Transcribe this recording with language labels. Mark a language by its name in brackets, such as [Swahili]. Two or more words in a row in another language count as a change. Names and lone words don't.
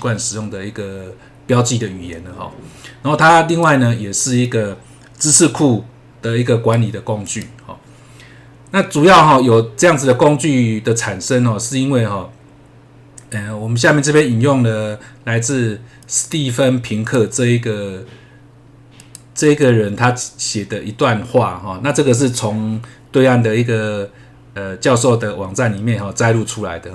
[Chinese] 慣使用的一個標記的語言了然後它另外呢也是一個知識庫的一個管理的工具那主要有這樣子的工具的產生是因為我們下面這邊引用了來自史蒂芬平克這一個人他寫的一段話那這個是從對岸的一個教授的網站裡面摘錄出來的